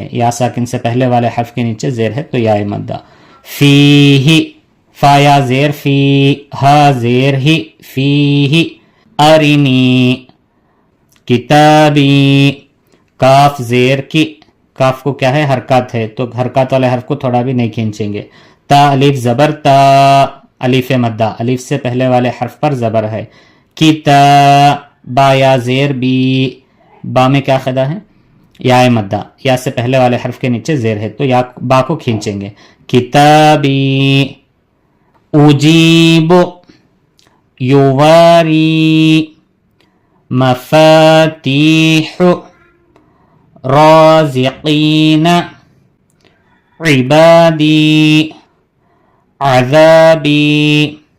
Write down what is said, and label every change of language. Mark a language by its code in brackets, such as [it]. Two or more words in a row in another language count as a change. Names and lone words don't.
[ur] یا ساکن سے پہلے والے حرف کے نیچے زیر ہے تو یا مدہ۔ فیہ، فا یا زیر فی، ہا زیر ہی، فیہ، ارنی، کتابی، کاف زیر کی، کاف کو کیا ہے؟ حرکات ہے، تو حرکات والے حرف کو تھوڑا بھی نہیں کھینچیں گے۔ تا الف زبر تا، الف مدہ، الف سے پہلے والے حرف پر زبر ہے۔ کتا، با یا زیر بی، با میں کیا قاعدہ ہے؟ یا مدہ، یا سے پہلے والے حرف کے نیچے زیر ہے تو یا با کو کھینچیں گے۔ [ar] کتابی، اجیب، یواری، مفاتیح، رازقین، عبادی، عذابی،